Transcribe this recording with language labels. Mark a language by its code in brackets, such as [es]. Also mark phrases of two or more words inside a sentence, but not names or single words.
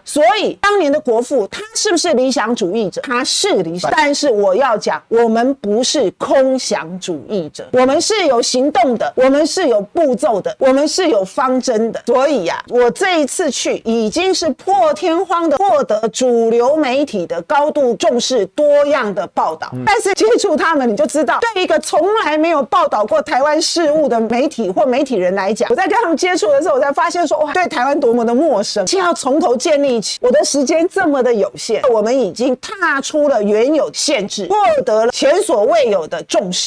[zh] 所以當年的國父，他是不是理想主義者？他是理想，但是我要講，我們不是空想主義者，我們是有行動的，我們是有步驟的，我们是有方針的。所以啊，我這一次去已經是破天荒的獲得主流媒體的高度重視，多樣的報道。但是接觸他們，你就知道，對一個從來沒有報道過台灣事務的媒體或媒體人來講，我在跟他們接觸的時候，我才發現說，哇，對台灣多麼的陌生，就要從頭建立起。我的時間這麼的有限，我們已經踏出了原有限制，獲得了前所未有的重視。